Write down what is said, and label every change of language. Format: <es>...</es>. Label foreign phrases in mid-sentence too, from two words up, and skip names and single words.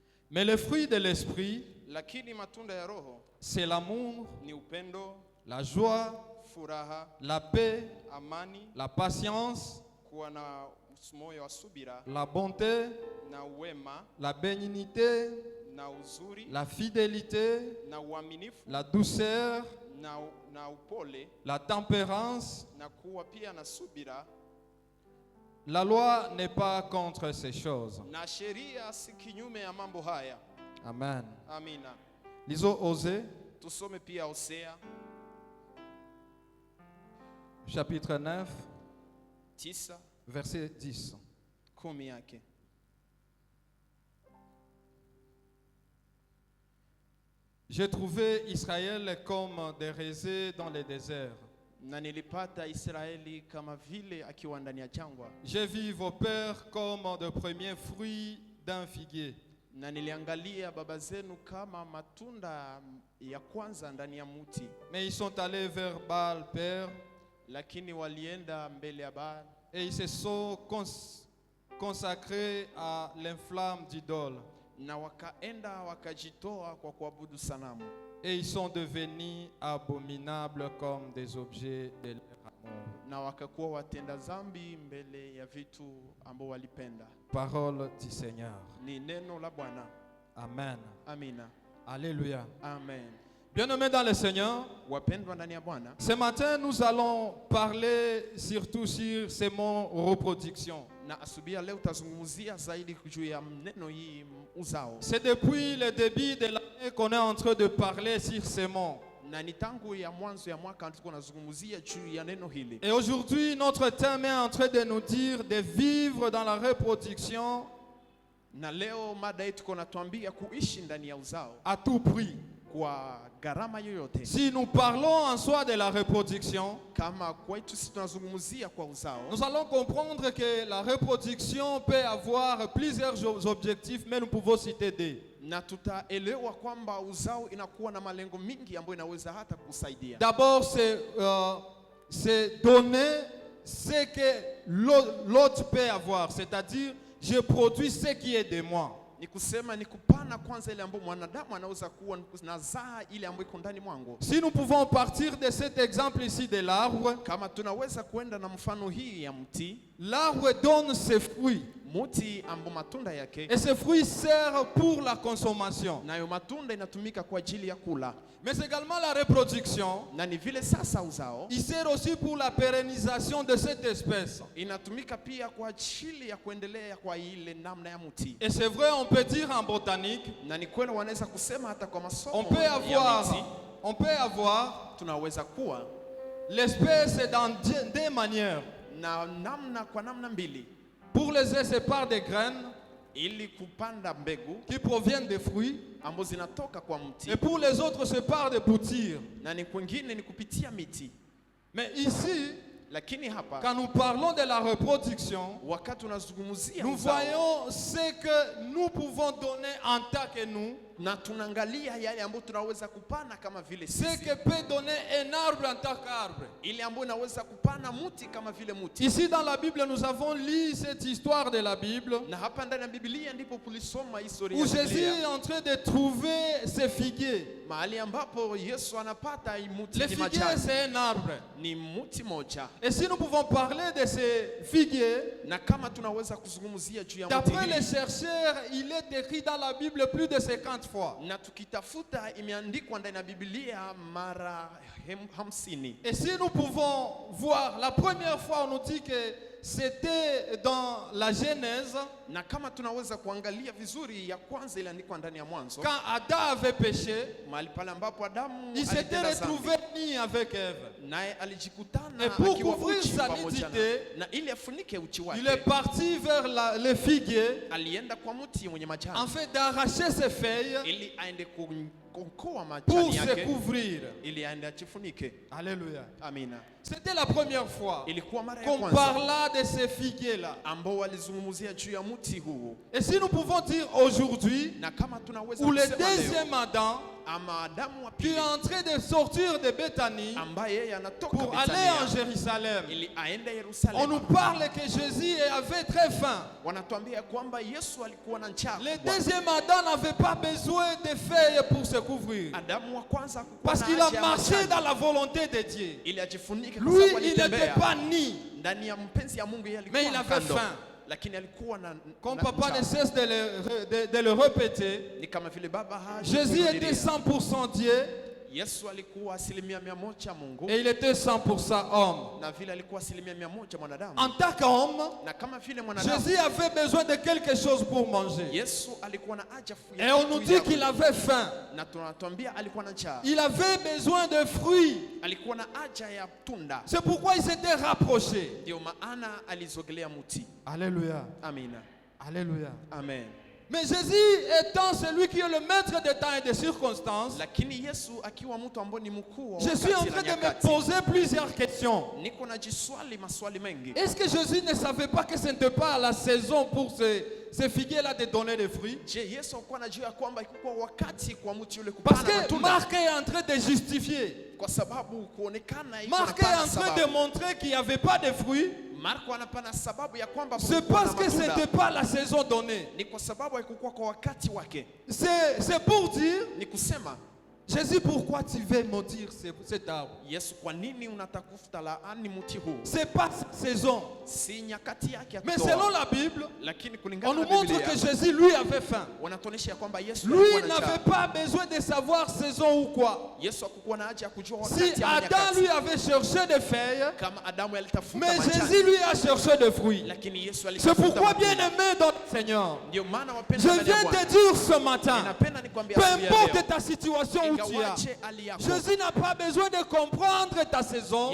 <fr>Mais le fruit de l'esprit,</fr> <sw>lakini matunda ya Roho</sw> <fr>c'est l'amour,</fr> <sw>ni upendo,</sw> <fr>la joie,</fr> <sw>furaha,</sw> <fr>la paix,</fr> <sw>amani,</sw> <fr>la patience,</fr> <sw>kuwa na moyo wa subira,</sw> <fr>la bonté,</fr> <sw>na wema,</sw> <fr>la bénignité,</fr> <sw>na uzuri,</sw> <fr>la fidélité,</fr> <sw>na uaminifu,</sw> <fr>la douceur,</fr> <sw>na upole,</sw> <fr>la tempérance.</fr> <sw>na kuwa pia na subira.</sw> <fr>La loi n'est pas contre ces choses.</fr> <sw>Na sheria si kinyume ya mambo haya.</sw> <fr>Amen.</fr> <sw>Amina.</sw> <fr>Lisons Osée,</fr> <sw>Tusome pia Hosea</sw> <fr>chapitre 9,</fr> <sw>9</sw> <fr>verset 10.</fr> <sw>10 yake.</sw> <fr>J'ai trouvé Israël comme des résés dans les déserts.</fr> <sw>Na nilipata Israeli kama vile akiwa ndani ya jangwa.</sw> <fr>J'ai vu vos pères comme de premiers fruits d'un figuier.</fr> <sw>Na niliangalia baba zenu kama matunda ya kwanza ndani ya muti.</sw> <fr>Mais ils sont allés vers Baal Père.</fr> <sw>Lakini walienda mbele ya Baal.</sw> <fr>Et ils se sont consacrés à l'inflamme d'idole.</fr> <sw>Na wakaenda wakajitoa kwa kuabudu sanamu.</sw> <fr>Et ils sont devenus abominables comme des objets de leur amour.</fr> <sw>Na wakakuwa watenda zambi mbele ya vitu ambao walipenda.</sw> <fr>Parole du Seigneur.</fr> <sw>Ni neno la Bwana.</sw> <fr>Amen.</fr> <sw>Amina.</sw> <fr>Alléluia.</fr> <sw>Amen.</sw> <fr>Bien-aimés dans le Seigneur,</fr> <sw>Wapendwa ndani ya Bwana,</sw> <fr>ce matin nous allons parler surtout sur ces mots reproduction.</fr> <sw>Na asubuhi leo tutazungumzia zaidi juu ya neno hii uzao.</sw> <fr>C'est depuis le début de l'année qu'on est en train de parler sur ces mots.</fr> <sw>Na ni tangu ya mwanzo ya mwaka tuko nazungumzia juu ya neno hili.</sw> <fr>Et aujourd'hui notre thème est en train de nous dire de vivre dans la reproduction.</fr> <sw>Na leo mada yetu tuko natuambia kuishi ndani ya uzao</sw> <fr>à tout prix.</fr> <sw>Kwa gharama yoyote.</sw> <fr>Si nous parlons en soi de la reproduction,</fr> <sw>kama kwetu sisi tunazungumzia kwa uzao,</sw> <fr>nous allons comprendre que la reproduction peut avoir plusieurs objectifs, mais nous pouvons citer deux.</fr> <sw>Na tutaelewa kwamba uzao inakuwa na malengo mingi ambayo inaweza hata kusaidia.</sw> <fr>D'abord c'est donner ce que l'autre peut avoir, c'est-à-dire je produis ce qui est de moi.</fr> <sw>Ni kusema ni kupana kwanza ile ambayo mwanadamu anaweza kuwa nazaa ile ambayo iko ndani mwangu.</sw> <fr>Si nous pouvons partir de cet exemple ici de l'arbre,</fr> <sw>kama tunaweza kuenda na mfano hii ya mti,</sw> <fr>l'arbre donne ses fruits.</fr> <sw>Muti ambo matunda yake.</sw> <fr>Et ces fruits servent pour la consommation.</fr> <sw>Nayo matunda inatumika kwa ajili ya kula.</sw> <fr>Mais également la reproduction.</fr> <sw>Na ni vile sasa uzao.</sw> <fr>Il sert aussi pour la pérennisation de cette espèce.</fr> <sw>Inatumika pia kwa ajili ya kuendelea kwa ile namna ya mti.</sw> <fr>Et c'est vrai, on peut dire en botanique.</fr> <sw>Na ni kweli wanaweza kusema hata kwa masomo.</sw> <fr>On peut avoir.</fr> <sw>Tunaweza kuwa.</sw> <fr>L'espèce dans deux manières.</fr> <sw>Na namna kwa namna mbili.</sw> <fr>Pour les uns, c'est par des graines</fr> <sw>ili kupanda mbegu</sw> <fr>qui proviennent des fruits,</fr> <sw>ambazo zinatoka kwa mti.</sw> <fr>Et pour les autres, c'est par des boutures.</fr> <sw>Na ni kwingine ni kupitia miti.</sw> <fr>Mais ici,</fr> <sw>lakini hapa,</sw> <fr>quand nous parlons de la reproduction,</fr> <sw>wakati tunazungumzia</sw> <fr>nous voyons ce que nous pouvons donner en tant que nous.</fr> <sw>Na tunaangalia yale ambayo tunaweza kupana kama vile sisi.</sw> <fr>Ce que peut donner un arbre en tant qu'arbre.</fr> <sw>Ile ambayo inaweza kupana mti kama vile mti.</sw> <fr>Ici dans la Bible nous avons lu cette histoire de la Bible.</fr> <sw>Na hapa ndani ya Biblia ndipo tulisoma historia ya Biblia.</sw> <fr>Où Jésus est en train de trouver ses figuiers.</fr> <sw>Mahali ambapo Yesu anapata mti.</sw> <fr>Le figuier c'est un arbre.</fr> <sw>Ni mti moja.</sw> <fr>Et si nous pouvons parler de ces figuiers,</fr> <sw>na kama tunaweza kuzungumzia juu ya mti.</sw> <fr>D'après les chercheurs, il est écrit dans la Bible plus de 50 fois.</fr> <sw>Na tukitafuta imeandikwa ndani ya Biblia mara 50.</sw> <fr>Et si nous pouvons voir, la première fois on nous dit que c'était dans la Genèse.</fr> <sw>Na kama tunaweza kuangalia vizuri ya kwanza iliandikwa ndani ya Mwanzo.</sw> <fr>Quand Adam avait péché,</fr> <sw>mahali pale ambapo Adamu</sw> <fr>il s'était retrouvé nu avec Ève.</fr> <sw>Naye alijikutana akiwa uchi pamoja na ili afunike uchi wake.</sw> <fr>Il est parti vers le figuier.</fr> <sw>Alienda kwa mti mwenye majani.</sw> <fr>En fait d'arracher ses feuilles.</fr> <sw>Ili aende kukoa majani yake.</sw> <fr>Pour se couvrir.</fr> <sw>Ili aende achifunike.</sw> <fr>Alléluia.</fr> <sw>Amina.</sw> <fr>C'était la première fois qu'on parla de ces figuiers là.</fr> <sw>Ambao walizungumzia juu ya mti huu.</sw> <fr>Et si nous pouvons dire aujourd'hui,</fr> <sw>na kama tunaweza</sw> <fr>où le deuxième Adam</fr> <sw>ama Adamu wa</sw> <fr>qui</fr> <sw>pili</sw> <fr>est en train de sortir de Béthanie</fr> <sw>ambaye yeye anatoka</sw> <fr>pour aller en</fr> <sw>Bethania</sw> <fr>Jérusalem.</fr> <sw>ili aende</sw> <fr>On</fr> <sw>Yerusalemu.</sw> <fr>nous parle que Jésus avait très faim.</fr> <sw>Wanatuambia kwamba Yesu alikuwa na njaa</sw> <fr>Le</fr> <sw>kubwa.</sw> <fr>deuxième Adam n'avait pas besoin de feuilles pour se couvrir.</fr> <sw>Adamu wa kwanza hakukuwa</sw> <fr>Parce</fr> <sw>na</sw> <fr>qu'il a</fr> <sw>haja ya</sw> <fr>marché</fr> <sw>majani</sw> <fr>dans la volonté de Dieu.</fr> <sw>ili ajifunike kwa</sw> <fr>Lui,</fr> <sw>sababu</sw> <fr>il n'était</fr> <sw>alitembea</sw> <fr>pas ni.</fr> <sw>ndani ya mpenzi ya Mungu, yeye</sw> <fr>Mais il</fr> <sw>alikuwa</sw> <fr>avait</fr> <sw>kando,</sw> <fr>faim.</fr> <sw>lakini alikuwa na</sw> <fr>Comme</fr> <sw>na</sw> <fr>papa ne</fr> <sw>njaa.</sw> <fr>cesse de le répéter,</fr> <sw>Ni kama vile baba</sw> <fr>Jésus était 100% Dieu</fr> <sw>Yesu alikuwa 100% Mungu</sw> <fr>et il était 100% homme.</fr> <sw>na vile alikuwa 100% mwanadamu.</sw> <fr>En tant qu'homme,</fr> <sw>Na kama vile mwanadamu</sw> <fr>Jésus avait besoin de quelque chose pour manger.</fr> <sw>Yesu alikuwa na haja</sw> <fr>Et on nous dit qu'il avait faim.</fr> <sw>na tunatuambia alikuwa na njaa.</sw> <fr>Il avait besoin de fruits.</fr> <sw>Alikuwa na haja ya tunda.</sw> <fr>C'est pourquoi il s'était rapproché.</fr> <sw>Ndio maana alizogelea mti.</sw> <fr>Alléluia.</fr> <sw>Amina.</sw> <fr>Alléluia.</fr> <sw>Amen.</sw> <fr>Mais Jésus étant celui qui est le maître des temps et des circonstances,</fr> <sw>Lakini Yesu akiwa mtu ambaye ni mkuu wa</sw> <fr>je suis en</fr> <sw>wakati</sw> <fr>train</fr> <sw>na</sw> <fr>de me</fr> <sw>nyakati.</sw> <fr>poser plusieurs questions.</fr> <sw>Niko najiswali maswali mengi.</sw> <fr>Est-ce que Jésus ne savait pas que ce n'était pas la saison pour ces figuiers-là de donner des fruits?</fr> <sw>Je, Yesu alikuwa anajua ya kwamba ilikuwa wakati kwa mtu yule</sw> <fr>Parce</fr> <sw>kupanda</sw> <fr>que</fr> <sw>matunda,</sw> <fr>Marc est en train de justifier.</fr> <sw>kwa sababu kuonekana iko</sw> <fr>Marc est</fr> <sw>napana</sw> <fr>en train de</fr> <sw>sababu.</sw> <fr>montrer qu'il n'y avait pas de fruits.</fr> <sw>Marko anapana sababu ya kwamba</sw> <fr>C'est</fr> <sw>kulikuwa</sw> <fr>parce</fr> <sw>na</sw> <fr>que ce</fr> <sw>matunda.</sw> <fr>n'était pas la saison donnée.</fr> <sw>Ni kwa sababu haikukuwa kwa wakati wake.</sw> <fr>C'est pour dire,</fr> <sw>Ni kusema</sw> <fr>Jésus, pourquoi tu veux maudire cet arbre?</fr> <sw>Yesu, kwa nini unatafuta laani mti huu?</sw> <fr>C'est pas sa saison.</fr> <sw>Si nyakati yake ya</sw> <fr>Mais</fr> <sw>kutoa.</sw> <fr>selon la Bible,</fr> <sw>Lakini</sw> <fr>on</fr> <sw>kulingana</sw> <fr>nous</fr> <sw>na</sw> <fr>montre</fr> <sw>Biblia,</sw> <fr>que Jésus, lui, avait faim.</fr> <sw>wanatuonyesha ya kwamba Yesu</sw> <fr>Lui</fr> <sw>alikuwa na</sw> <fr>n'avait</fr> <sw>njaa.</sw> <fr>pas besoin de savoir saison ou quoi.</fr> <sw>Yesu hakukuwa na haja ya kujua</sw> <fr>Si</fr> <sw>wakati ama</sw> <fr>Adam,</fr> <sw>nyakati.</sw> <fr>lui, avait cherché des feuilles,</fr> <sw>Kama Adamu alitafuta</sw> <fr>mais</fr> <sw>majani,</sw> <fr>Jésus, lui, a cherché des fruits.</fr> <sw>lakini Yesu</sw> <fr>C'est</fr> <sw>alitafuta</sw> <fr>pourquoi, bien</fr> <sw>matunda.</sw> <fr>aimé dans le Seigneur,</fr> <sw>Ndio maana</sw> <fr>je</fr> <sw>wapenda ndani ya</sw> <fr>viens</fr> <sw>Bwana.</sw> <fr>te dire ce matin,</fr> <sw>Ninapenda nikwambie</sw> <fr>peu</fr> <sw>asubuhi ya</sw> <fr>importe</fr> <sw>leo,</sw> <fr>ta situation où tu es,</fr> <sw>ingawaje hali yako,</sw> <fr>Jésus n'a pas besoin de comprendre ta saison,</fr>